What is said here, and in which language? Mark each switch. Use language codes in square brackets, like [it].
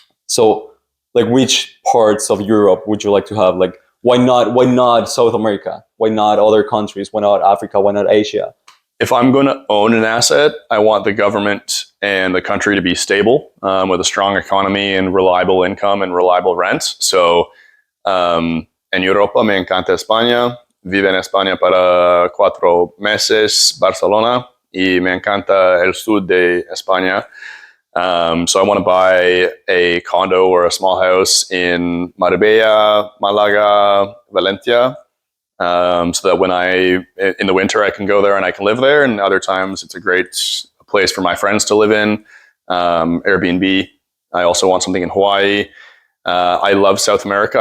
[en] So, like, which parts of Europe would you like to have? Like, why not South America? Why not other countries? Why not Africa? Why not Asia? If I'm going to own an asset, I want the government and the country to be stable with a strong economy and reliable income and reliable rent. [es] So, en Europa me encanta España. Vive en España para 4 meses, Barcelona, y me encanta el sur de España. [en] So I want to buy a condo or a small house in Marbella, Malaga, Valencia, so that when in the winter I can go there and I can live there, and other times it's a great place for my friends to live in. Airbnb. I also want something in Hawaii. I love South America.